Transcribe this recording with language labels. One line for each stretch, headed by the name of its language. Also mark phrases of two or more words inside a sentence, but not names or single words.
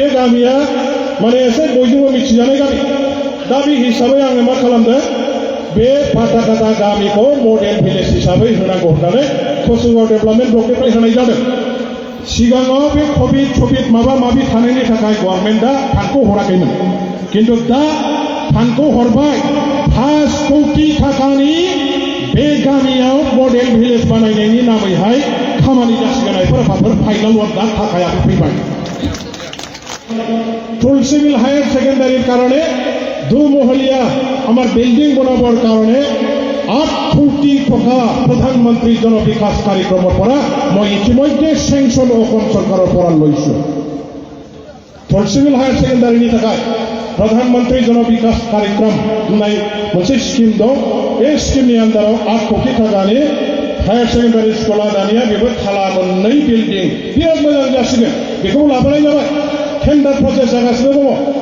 Bodo: गामिया माने एसे बयजोंबो मिथिजानाय गामि दा बे हिसाबै आङो मा खालामदों बे फाथाखाथा गामिखौ
English: model village
Bodo: हिसाबै होनांगौ होननानै कसुगाव डेभेलपमेन्ट ब्लकनिफ्राय होनाय जादों सिगाङाव बे कभिड माबा माबि थानायनि थाखाय गभर्नमेन्टआ फान्डखौ हराखैमोन खिन्थु दा फान्डखौ हरबाय 5 कोटी टाकानि बे गामियाव
English: model village
Bodo: बानायनायनि नामैहाय खामानि जासिगोन आइफोर फाइनाल दा थाखायाबो फैबाय
Assamese: তুলসীবিল হায়াৰ ছেকেণ্ডাৰিৰ কাৰণে দুমহলীয়া আমার বিল্ডিং বনাবৰ কাৰণে 8 কোটি টাকা প্ৰধানমন্ত্ৰী জন বিকাশ কাৰ্যক্ৰমৰ পৰা মই ইতিমধ্যে চেংচন অসম চৰকাৰৰ পৰা লৈছো
Bodo: थलसिबिल हायार सेकेन्डारिनि थाखाय प्रधानमन्त्री जन बिकास कार्यक्रम होननाय मोनसे स्किम दं बे स्किमनि आन्दाराव 8 कोटि थाखानि
English: higher secondary
Bodo: स्कुला दानिया बेबो थाला मोननै बिल्डिं बिराद मोजां जासिगोन बेखौ लाबोनाय जाबाय
English: tender process
Bodo: जागासिनो दङ